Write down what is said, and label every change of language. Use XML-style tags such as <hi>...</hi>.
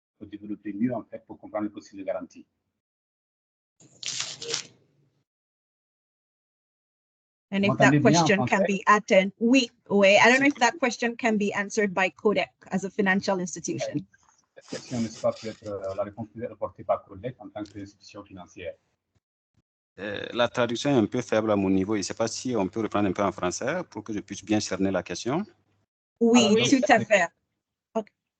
<fr>Développer mieux en fait pour comprendre le processus de garantie.</fr> <en>And if that question can be answered, I don't know if that question can be answered by Kodak as a financial institution.</en> <fr>Cette question, n'est-ce pas, peut être la réponse peut être apportée par Kodak en tant qu'institution financière. La traduction est un peu faible à mon niveau. Je ne sais pas si on peut reprendre un peu en français pour que je puisse bien cerner la question. Oui, tout à fait. Okay.</fr>